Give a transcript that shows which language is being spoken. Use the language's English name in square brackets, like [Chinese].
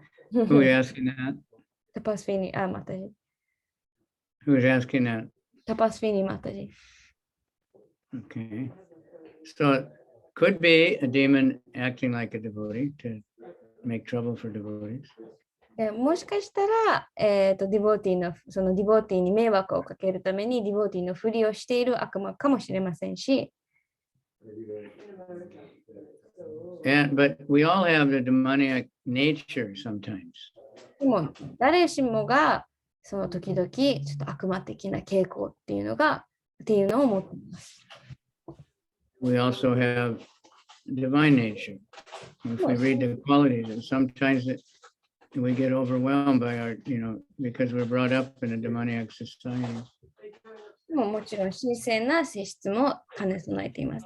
[English] Who are you asking that? Tapasvini, Mataji. Who's asking that? Tapasvini Mataji. Okay. So it could be a demon acting like a devotee to make trouble for devotees. [Japanese] もしかしたら、ディボーティーのそのディボーティーに迷惑をかけるためにディボーティーのふりをしている悪魔かもしれませんし、 [English] But we all have the demoniac nature sometimes. [Japanese] でも誰しもがその時々ちょっと悪魔的な傾向っていうのを持っています。 [English] We also have divine nature. If we read the qualities, and sometimes we get overwhelmed by our, because we're brought up in a demoniac society. [Japanese] もちろん神聖な性質も兼ね備えています。